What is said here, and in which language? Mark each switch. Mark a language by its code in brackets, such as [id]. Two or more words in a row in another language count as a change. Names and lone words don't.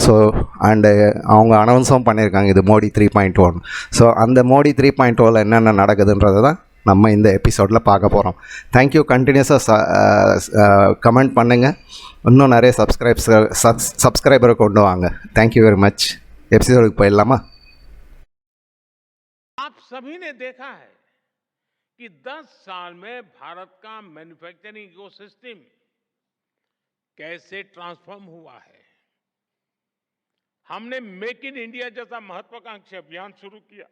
[en] so and [ta] அவங்க அனௌன்ஸும் பண்ணியிருக்காங்க இது மோடி 3.1. ஸோ அந்த மோடி 3.0வில் என்னென்ன நடக்குதுன்றது தான் நம்ம இந்த எபிசோடில் பார்க்க போகிறோம். [en] thank you. continuously comment [ta] பண்ணுங்கள், இன்னும் நிறைய சப்ஸ்கிரைபரை கொண்டு வாங்க. [en] thank you very much. [ta] எபிசோடுக்கு போயிடலாமா? [hi] आप सभी ने देखा है कि 10 साल में भारत का [en] manufacturing ecosystem [hi] कैसे ट्रांसफॉर्म हुआ है. हमने मेक इन इंडिया जैसा महत्वाकांक्षी अभियान शुरू किया.